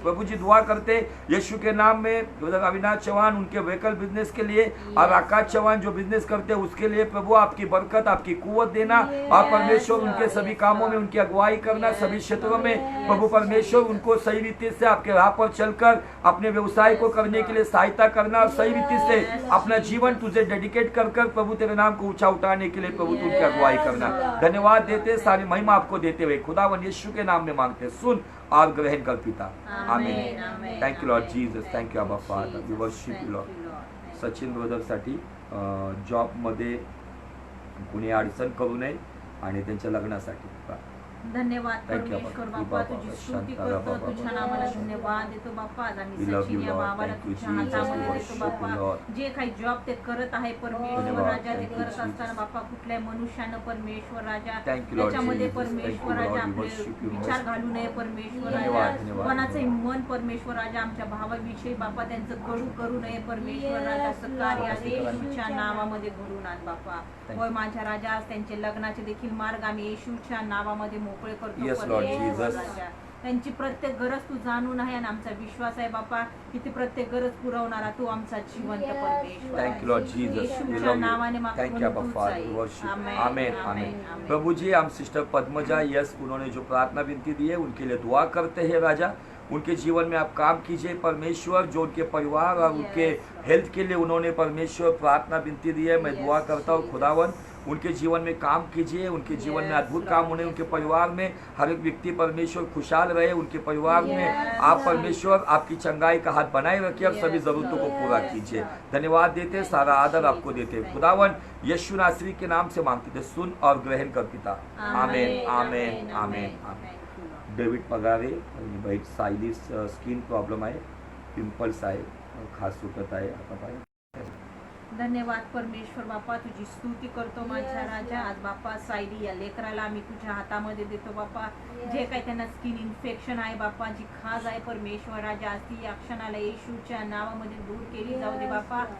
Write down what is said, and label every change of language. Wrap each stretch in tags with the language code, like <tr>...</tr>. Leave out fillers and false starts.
<hi>प्रभु जी दुआ करते यीशु के नाम में अविनाश चौहान उनके व्हीकल बिजनेस के लिए और आकाश चौहान जो बिजनेस करते हैं उसके लिए प्रभु आपकी बरकत, आपकी कुव्वत देना और परमेश्वर उनके सभी कामों में उनकी अगुवाई करना, सभी क्षेत्रों में प्रभु परमेश्वर उनको सही रीति से आपके राह पर चलकर अपने व्यवसाय को करने के लिए सहायता करना और सही रीति से अपना जीवन तुझे डेडिकेट कर प्रभु तेरे नाम को ऊंचा उठाने के लिए प्रभु तू उनकी अगुवाई करना। धन्यवाद देते, सारी महिमा आपको देते हुए खुदावन यीशु के नाम में मांगते, सुन और ग्रहण कर पिता। आमीन।</hi> <en>Thank you Lord Jesus, thank you Abba Father, we worship you Lord.</en> <mr>Sachin brother साठी जॉब मध्ये कुणी अडचण करू नये आणि त्यांच्या लग्नासाठी धन्यवाद परमेश्वर बाप्पा, तुझी स्तुती करतो, तुझ्या नावाला धन्यवाद देतो बाप्पा। आज आम्ही सचिन या बाबाला तुझ्या हातामध्ये देतो बाप्पा। जे काही जॉब ते करत आहे परमेश्वर राजा, ते करत असताना बाप्पा कुठल्याही मनुष्यानं परमेश्वर राजा त्याच्यामध्ये परमेश्वर राजा आपले विचार घालू नये परमेश्वर राजा। कोणाचंही मन परमेश्वर राजा आमच्या भावाविषयी बाप्पा त्यांचं कडू करू नये परमेश्वर राजा। असं कार्य येशूच्या नावामध्ये घडून आण बाप्पा। होय माझ्या राजा, त्यांचे लग्नाचे देखील मार्ग आम्ही येशूच्या नावामध्ये मोकळे करतो। त्यांची प्रत्येक गरज तू जाणून आहे आणि आमचा विश्वास आहे बाप्पा की ती प्रत्येक गरज पुरवणारा तू आमचा जिवंत परमेश्वर।</mr> <en>thank you Lord Jesus,</en> <mr>येशूच्या नावाने</mr> <en>Thank you अब्बा father. आमीन आमीन।</en> <hi>प्रभु जी, हम सिस्टर पद्मजा यस उन्होंने जो प्रार्थना विनती दी है उनके लिए दुआ करते हैं राजा। उनके जीवन में आप काम कीजिए परमेश्वर, जो उनके परिवार और उनके हेल्थ के लिए उन्होंने परमेश्वर प्रार्थना विनती दी है। मैं दुआ करता हूँ खुदावन उनके जीवन में काम कीजिए, उनके जीवन में अद्भुत काम होने, उनके परिवार में हर एक व्यक्ति परमेश्वर खुशहाल रहे, उनके परिवार में आप परमेश्वर आपकी चंगाई का हाथ बनाए रखिए और सभी जरूरतों को पूरा कीजिए। धन्यवाद देते, सारा आदर आपको देते, खुदावन यीशु नासरी के नाम से मांगते थे, सुन और ग्रहण कर पिता। आमेन आमेन आमेन आमेन।</hi> <mr>डेव्हिड पगारे आणि वाईट सायलीस स्किन प्रॉब्लेम आहे, पिंपल्स आहे, खास सुकत आहे, आता पाय धन्यवाद परमेश्वर बापा, तुझी स्तुती करतो माझ्या राजा। आज बापा सायली या लेकराला आम्ही तुझ्या हातामध्ये देतो बापा, जे काही त्यांना स्किन इन्फेक्शन आहे बापा, जी खाज आहे परमेश्वर राजा, आज ती या क्षणाला येशूच्या नावामध्ये दूर केली जाऊ दे बापा।</mr>